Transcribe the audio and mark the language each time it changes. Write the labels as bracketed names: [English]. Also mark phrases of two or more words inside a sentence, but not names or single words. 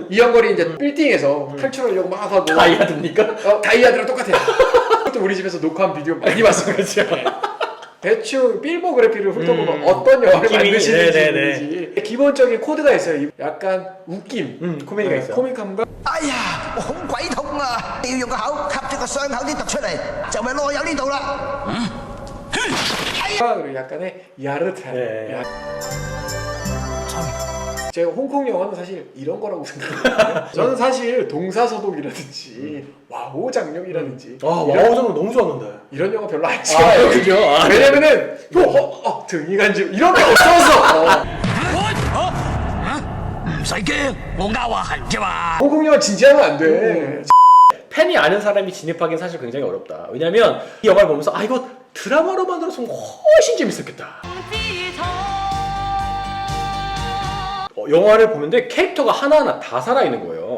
[Korean] 이영걸이 이제 빌딩에서 탈출하려고 막 하고. 다이아드입니까? 다이아드랑 똑같아요. 그것도 우리 집에서 녹화한 비디오 많이 봤어요. 그렇죠. 대충 필모그래피를 훑어보면 어떤 영화를 만드시는지 모르지. 기본적인 코드가 있어요. 약간 웃김, 코미디가 있어요. 코믹함과 [Cantonese] 哎呀，我好鬼痛啊！你要用個口吸咗個傷口啲毒出嚟，就咪攞有呢度啦。 [Korean] 그리고 약간의 야릇한. 네. 제가 홍콩 영화는 사실 이런 거라고 생각해요. 저는 사실 동사서독이라든지 와호 장룡이라든지 와호 장룡 너무 좋았는데 이런 영화 별로 안 좋아해요. 그죠? 왜냐면은 등이 간지 이런 게 없어서. [Cantonese] 唔使驚，我勾下痕啫嘛。 [Korean] 홍콩 영화 진지하면 안 돼. 팬이 아는 사람이 진입하기는 사실 굉장히 어렵다. 왜냐면 이 영화를 보면서 이거 드라마로 만들었으면 훨씬 재밌었겠다. 영화를 보는데 캐릭터가 하나하나 다 살아있는 거예요.